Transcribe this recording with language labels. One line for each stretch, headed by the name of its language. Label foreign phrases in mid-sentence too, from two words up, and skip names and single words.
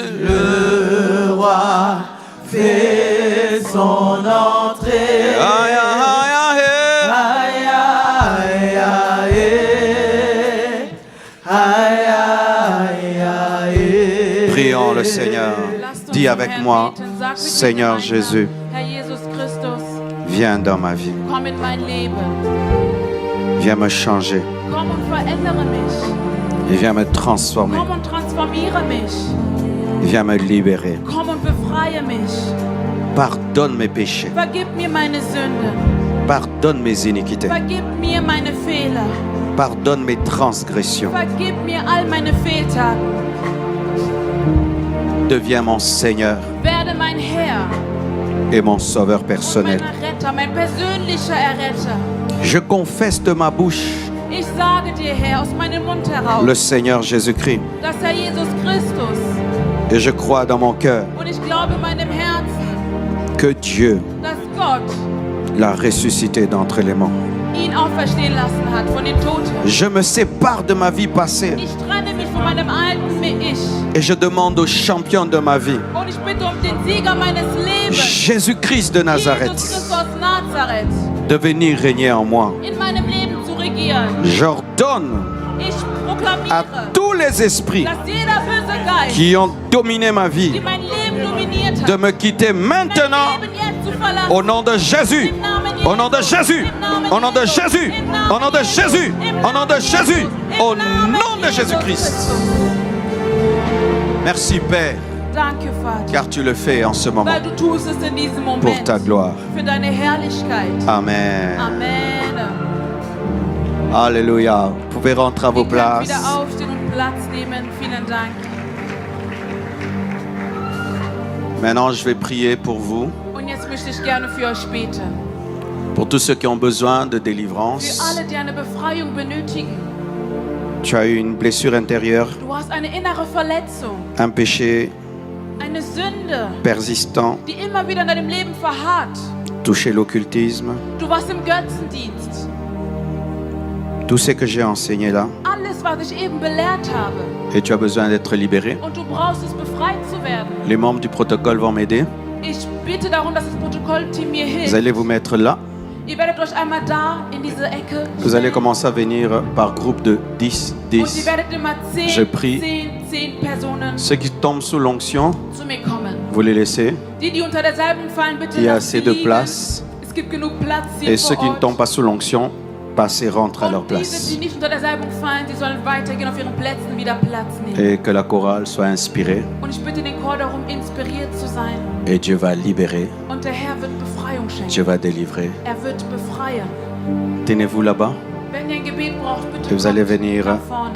French: Le roi fait son entrée. Aïe, aïe, aïe. Aïe, aïe, aïe. Aïe, aïe, aïe. Prions le Seigneur.
German: Lasst uns
French: Dis
German: zum
French: avec
German: Herrn
French: moi,
German: beten. Sag mit mir
French: Seigneur
German: gemeinsam,
French: Jésus,
German: Herr Jesus Christus,
French: viens dans ma vie.
German: komm in mein Leben.
French: Viens me changer.
German: Komm und verändere mich.
French: Et viens me transformer.
German: Komm und transformiere mich.
French: Viens me libérer.
German: Komm und befreie mich.
French: Pardonne mes péchés.
German: Vergib mir meine Sünden.
French: Pardonne mes iniquités.
German: Vergib mir meine Fehler.
French: Pardonne mes transgressions.
German: Vergib mir all meine Fehltaten.
French: Deviens mon Seigneur
German: Werde mein Herr
French: et mon Sauveur
German: und
French: personnel.
German: mein Retter, mein persönlicher Erretter.
French: Je confesse de ma bouche
German: Ich sage dir, Herr, aus meinem Mund heraus,
French: le Seigneur Jésus-Christ.
German: dass Herr Jesus Christus,
French: Et je crois dans mon cœur
German: und ich glaube in meinem Herzen,
French: que Dieu
German: dass Gott
French: l'a ressuscité d'entre les morts.
German: ihn auferstehen lassen hat von den Toten.
French: Je me sépare de ma vie passée
German: Ich trenne mich von meinem alten Ich
French: et je demande au champion de ma vie,
German: und ich bitte um den Sieger meines Lebens,
French: Jésus-Christ de
German: Jesus Nazareth, Christus aus Nazareth,
French: de venir régner en moi.
German: in meinem Leben zu regieren.
French: J'ordonne
German: Ich
French: à
German: proklamiere,
French: tous les esprits
German: dass jeder böse Geist,
French: qui ont dominé ma
German: die
French: vie
German: mein Leben dominiert
French: de
German: hat,
French: me quitter
German: mein
French: maintenant
German: Leben jetzt zu verlassen.
French: au nom de Jésus. Au nom de Jésus. Au nom de Jésus. Au nom de Jésus. Au nom de Jésus. Au nom de Jésus-Christ. Merci Père,
German: Danke, Vater,
French: car tu le fais en ce moment
German: weil du tust es in diesem
French: pour
German: Moment
French: ta gloire.
German: für deine Herrlichkeit.
French: Amen.
German: Amen.
French: Alléluia. Vous pouvez rentrer à vos
German: Ihr könnt
French: places.
German: wieder aufstehen und Platz nehmen. Vielen Dank.
French: Maintenant, je vais prier pour vous,
German: Und jetzt möchte ich gerne für euch beten.
French: pour tous ceux qui ont besoin de
German: Für
French: délivrance.
German: alle, die eine Befreiung benötigen.
French: Tu as eu une blessure intérieure,
German: Du hast eine innere Verletzung,
French: un péché
German: eine Sünde,
French: persistant,
German: die immer wieder in deinem Leben verharrt.
French: touché l'occultisme.
German: Du warst im Götzendienst.
French: Tout ce que j'ai enseigné là,
German: Alles, was ich eben belehrt habe.
French: et tu as besoin d'être libéré.
German: Und du brauchst es, befreit zu werden.
French: Les membres du protocole vont m'aider.
German: Ich bitte darum, dass das Protokollteam mir
French: Vous
German: hilft.
French: allez vous mettre là.
German: Ihr werdet euch einmal da in diese Ecke
French: Vous allez commencer à venir par groupe de 10,
German: und ihr 10. werdet immer
French: Je prie.
German: 10 Personen
French: Ceux qui tombent sous l'onction,
German: zu mir kommen.
French: vous les laissez.
German: Die unter der Salbung fallen, bitte
French: Il y a
German: lasst sie
French: assez de
German: liegen.
French: place.
German: Es gibt genug Platz hier
French: Et ceux
German: vor
French: qui ne
German: Ort.
French: tombent pas sous l'onction, passez, rentrent à leur
German: Und diese,
French: place.
German: die nicht unter der Salbung fallen, die sollen weitergehen auf ihren Plätzen, wieder Platz nehmen.
French: Et que la chorale soit inspirée.
German: Und ich bitte den Chor darum, inspiriert zu sein.
French: Et Dieu va libérer.
German: Und der Herr wird Befreiung schenken.
French: Dieu va délivrer.
German: Er wird befreien.
French: Tenez-vous là-bas.
German: Wenn ihr ein Gebet braucht, bitte
French: Et vous allez
German: kommt
French: venir
German: nach vorne.